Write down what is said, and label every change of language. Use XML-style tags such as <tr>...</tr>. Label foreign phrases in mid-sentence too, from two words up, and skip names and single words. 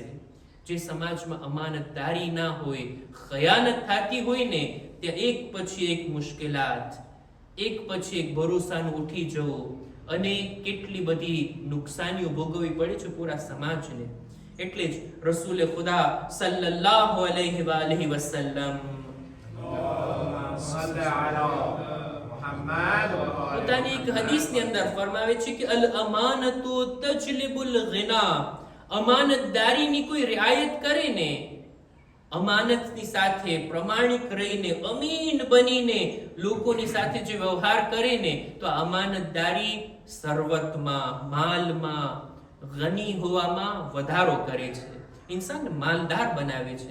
<gu>જે સમાજમાં અમાનતદારી ના હોય, ખયાનત થતી હોય ને, ત્યાં એક પછી એક મુશ્કેલાત, એક પછી એક ભરોસાનું ઉઠી જવું, અને કેટલી બધી નુકસાનીઓ ભોગવવી પડે છે પૂરા સમાજને. એટલે જ રસૂલે ખુદા</gu> <ar>صلى الله عليه وسلم صل على محمد وآل</ar> <gu>પોતાની એક હદીસની અંદર ફરમાવે છે કે</gu> <ar>الأمانة تجلب الغنى,</ar> <gu>અમાનતદારીની કોઈ રિઆયત કરે ને, અમાનતની સાથે પ્રમાણિક રહીને અમીન બનીને લોકોની સાથે જે વ્યવહાર કરે ને, તો આ અમાનતદારી સર્વતમાં, માલમાં, ગની હોવામાં વધારો કરે છે, ઇન્સાનને માલદાર બનાવે છે.</gu>